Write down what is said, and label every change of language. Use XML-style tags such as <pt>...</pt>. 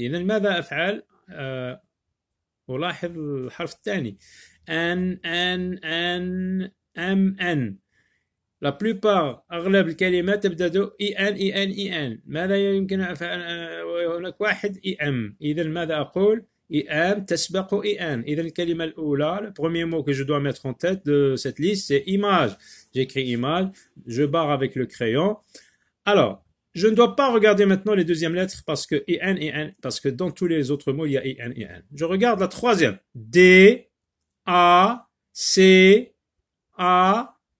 <ar>إذن ماذا أفعل؟ ألاحظ الحرف الثاني أن أم أن.</ar> <fr>la plupart</fr> <ar>أغلب الكلمات تبدأ en. ماذا يمكن هناك واحد em. إذا ماذا أقول؟ em تسبق en. إذا الكلمة الأولى,</ar> <fr>le premier mot que je dois mettre en tête de cette liste, c'est image. J'écris image, je barre avec le crayon. Alors, je ne dois pas regarder maintenant les deuxièmes lettres parce que en, parce que dans tous les autres mots, il y a en. Je regarde la troisième. D, A, C, A.</fr>